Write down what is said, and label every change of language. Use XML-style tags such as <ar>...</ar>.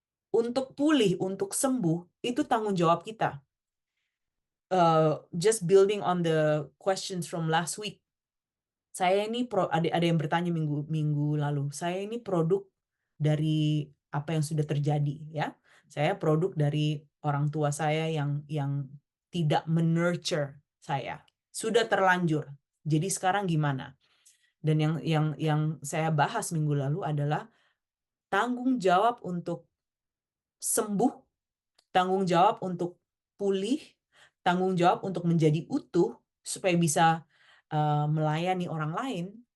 <id>Untuk pulih, untuk sembuh, itu tanggung jawab kita.</id> <en>Just building on the questions from last week.</en> <id>Saya ini ada yang bertanya minggu lalu. Saya ini produk dari apa yang sudah terjadi, ya. Saya produk dari orang tua saya yang tidak menurture saya. Sudah terlanjur. Jadi sekarang gimana? Dan yang saya bahas minggu lalu adalah tanggung jawab untuk sembuh, tanggung jawab untuk pulih, tanggung jawab untuk menjadi utuh supaya bisa melayani orang lain.</id>